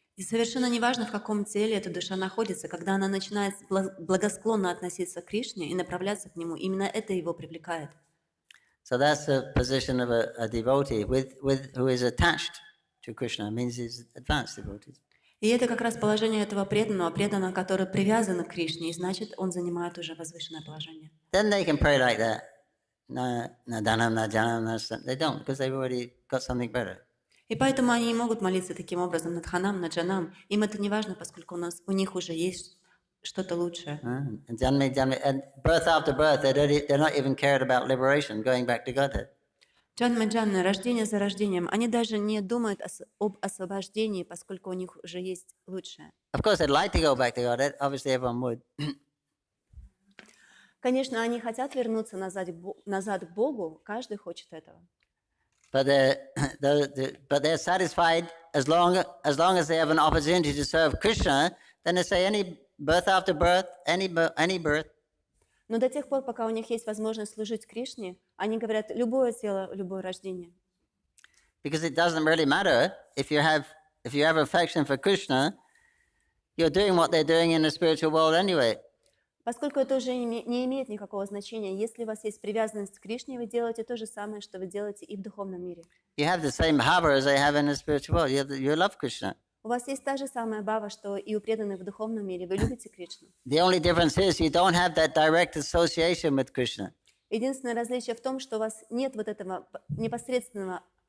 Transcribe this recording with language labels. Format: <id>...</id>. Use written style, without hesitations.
<ru>И совершенно неважно, в каком теле эта душа находится, когда она начинает благосклонно относиться к Кришне и направляться к нему, именно это его привлекает.</ru> <en>So that's the position of a devotee who is attached to Krishna. It means he's advanced devotee.</en> <ru>И это как раз положение этого преданного, который привязан к Кришне, и значит, он занимает уже возвышенное положение.</ru> <en>Then they can pray like that. Na dhanam, na janam, na. They don't, because they've already got something better.</en> <ru>И поэтому они не могут молиться таким образом на Дханам, на Джанам. Им это не важно, поскольку у них уже есть что-то лучшее.</ru> <en>And birth after birth, they're not even cared about liberation, going back to Godhead.</en> <ru>Джанма, рождение за рождением. Они даже не думают об освобождении, поскольку у них уже есть лучшее.</ru> <en>Of course, they'd like to go back to Godhead. Obviously, everyone would.</en> <ru>Конечно, они хотят вернуться назад к Богу. Каждый хочет этого.</ru> <en>But they're satisfied as long as they have an opportunity to serve Krishna. Then they say any birth after birth, any birth.</en> <ru>Но до тех пор, пока у них есть возможность служить Кришне, они говорят любое тело, любое рождение.</ru> <en>Because it doesn't really matter if you have affection for Krishna, you're doing what they're doing in the spiritual world anyway.</en> <ru>Поскольку это уже не имеет никакого значения, если у вас есть привязанность к Кришне, вы делаете то же самое, что вы делаете и в духовном мире.</ru> <en>You have the same bhava as they have in the spiritual world. You love Krishna.</en> <ru>У вас есть та же самая бхава, что и у преданных в духовном мире. Вы любите Кришну.</ru> <en>The only difference is you don't have that direct association with Krishna.</en> <ru>Единственное различие в том, что у вас нет вот этого непосредственного</ru>